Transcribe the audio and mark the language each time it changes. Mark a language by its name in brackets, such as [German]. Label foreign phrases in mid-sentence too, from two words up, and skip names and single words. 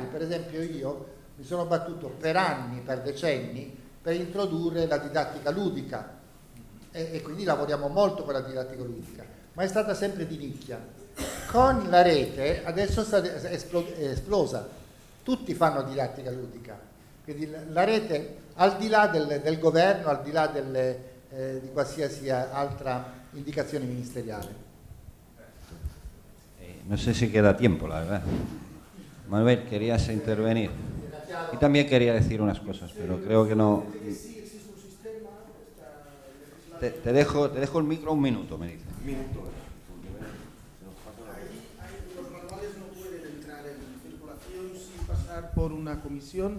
[Italian] Per esempio io mi sono battuto per anni, per decenni, per introdurre la didattica ludica e quindi lavoriamo molto con la didattica ludica, ma è stata sempre di nicchia. Con la rete adesso è esplosa, tutti fanno didattica ludica, quindi la rete al di là del governo, al di là di qualsiasi altra indicazione ministeriale. [Spanish] No sé si queda tiempo, la verdad. Manuel, querías intervenir. Y también quería decir unas cosas, pero creo que no. Te dejo el micro un minuto, me dice. Los manuales no pueden entrar en circulación sin pasar por una comisión.